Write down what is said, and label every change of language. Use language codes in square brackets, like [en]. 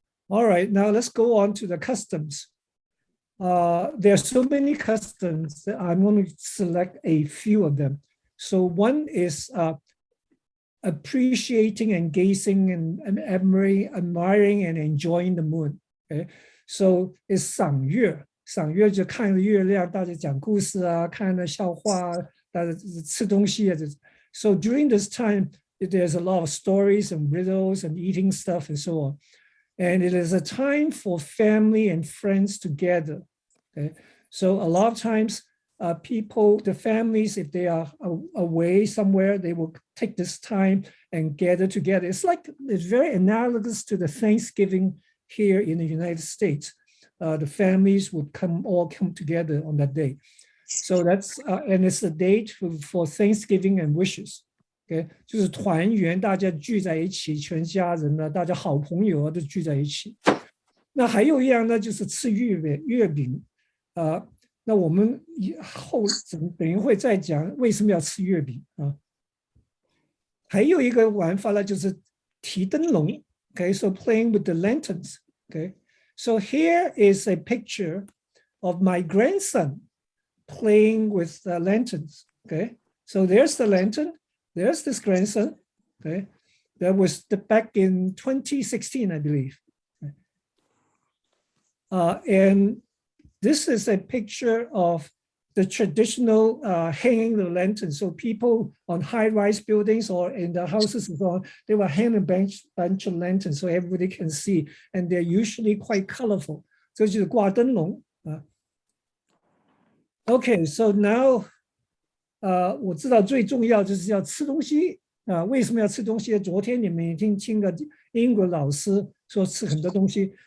[en] All right, now let's go on to the customs. There are so many customs that I'm going to select a few of them. So one is appreciating and gazing and admiring and enjoying the moon. Okay, so it's [zh] 赏月，赏月就看月亮，大家讲故事看笑话大家吃东西 [en] So during this time, there's a lot of stories and riddles and eating stuff and so on. And it is a time for family and friends to gather. Okay, so a lot of times people, the families, if they are away somewhere, they will take this time and gather together. It's very analogous to the Thanksgiving here in the United States. The families would all come together on that day. So that's and it's a date for Thanksgiving and wishes. [zh] Okay, 就是团圆，大家聚在一起，全家人呢，大家好朋友啊，都聚在一起。那还有一样呢，就是吃月饼。那我们等一会再讲为什么要吃月饼啊。还有一个玩法呢，就是提灯笼。 [en] Okay, so playing with the lanterns. Okay, so here is a picture of my grandson playing with the lanterns. Okay, so there's the lantern. There's this grandson. Okay, that was back in 2016, I believe. And this is a picture of the traditional hanging the lantern. So people on high-rise buildings or in the houses and so on, they will hang a bunch of lanterns so everybody can see, and they're usually quite colorful. [zh] So 就是挂灯笼啊。 [en] Okay, so now [zh] 我知道最重要就是要吃东西啊。为什么要吃东西？昨天你们已经听了英国老师说吃很多东西。